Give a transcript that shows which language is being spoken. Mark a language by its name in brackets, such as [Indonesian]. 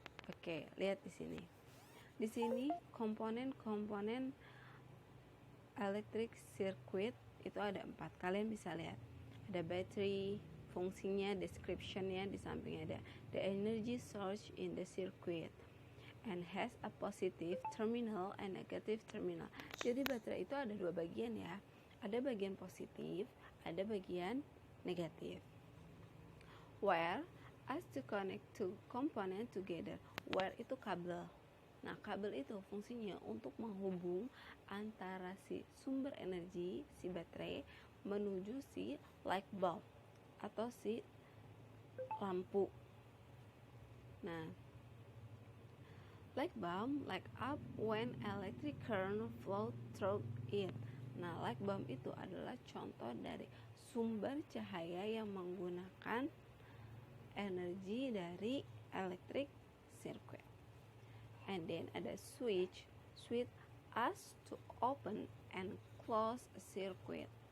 [Indonesian] Oke, lihat di sini. Di sini komponen-komponen electric circuit itu ada 4. Kalian bisa lihat. Ada battery, fungsinya, description-nya, di samping ada [English] the energy source in the circuit and has a positive terminal and negative terminal. [Indonesian] Jadi baterai itu ada 2 bagian ya. Ada bagian positif, ada bagian negatif. [English] Wire as to connect two component together. [Indonesian] Wire itu kabel. Nah, kabel itu fungsinya untuk menghubung antara si sumber energi, si baterai, menuju si light bulb atau si lampu. [English] Nah, light bulb light up when electric current flow through it. [Indonesian] Nah, light bulb itu adalah contoh dari sumber cahaya yang menggunakan energi dari electric circuit. [English] And then [Indonesian] ada [English] switch as to open and close a circuit.